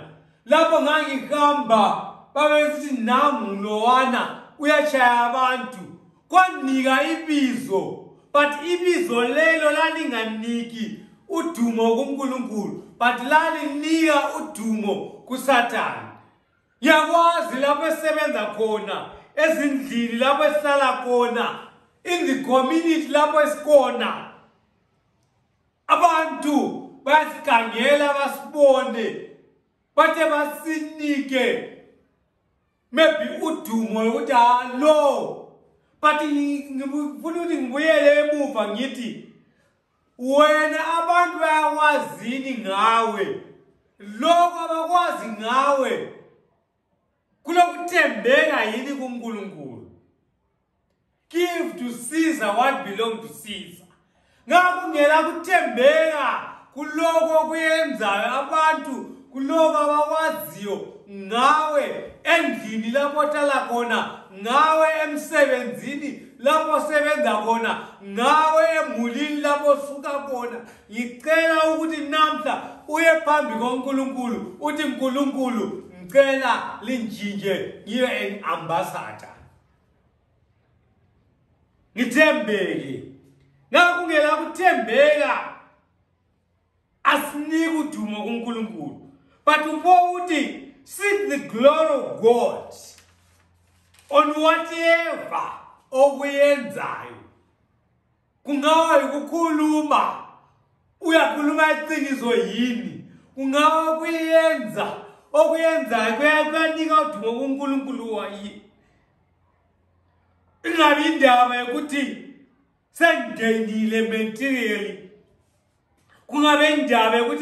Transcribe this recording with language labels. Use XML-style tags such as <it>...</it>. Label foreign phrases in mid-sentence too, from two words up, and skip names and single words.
<nd>Lapho ngangihamba babesithi nami Lowana uyachaya abantu, kwanika ibizo, but ibizo lelo lalinganiki udumo kuNkulunkulu, but lalinika udumo kuSathane. Ngiyakwazi lapho esebenza khona, ezindlini lapho esihlala khona,</nd> <en>in the community</en> <nd>lapho esikhona, abantu basikhangela basibone, bathe basinike maybe udumo ukuthi lo, but ngifuna ukuthi ngibuyele emuva ngithi wena abantu bayakwazini ngawe, lokho abakwazi ngawe kulokuthembeka yini kuNkulunkulu.</nd> <en>Give to Caesar what belongs to Caesar.</en> <nd>Ngakho ngela kuthembeka kuloko kuyenzayo abantu, kuloko abakwaziyo ngawe endlini lapho ohlala khona, ngawe emsebenzini lapho osebenza khona, ngawe emulini lapho osuka khona. Ngicela ukuthi namhla uye phambi koNkulunkulu uthi uNkulunkulu ngicela linjinje ngibe</nd> <en>an ambassador,</en> <nd>ngithembeke. Ngakho ngela kuthembeka asinike udumo kuNkulunkulu, but uthi</nd> <en>seek the glory of God on whatever</en> <nd>okuyenzayo. Kungawa ukukhuluma, uyakhuluma iqiniso yini, kungawa kuyenza okuyenzayo kuyanika udumo kuNkulunkulu wayi. Ingabi indaba yokuthi sengenile materially, kungabe indaba yokuthi</nd>